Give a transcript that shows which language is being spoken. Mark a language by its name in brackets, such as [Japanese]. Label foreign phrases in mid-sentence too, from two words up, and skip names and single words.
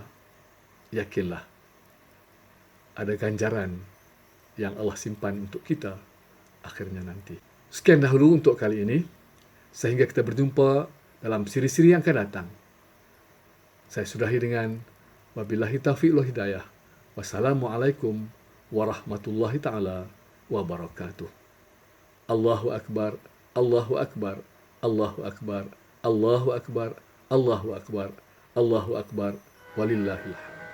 [Malay] Yakinlah, ada ganjaran yang Allah simpan untuk kita akhirnya nanti. Sekian dahulu untuk kali ini, sehingga kita berjumpa dalam siri-siri yang akan datang. Saya sudahi dengan [Arabic] وبالله التوفيق والهداية. والسلام عليكم ورحمة الله تعالى وبركاته. الله أكبر، الله أكبر، الله أكبر، الله أكبر، الله أكبر، الله أكبر، ولله الحمد.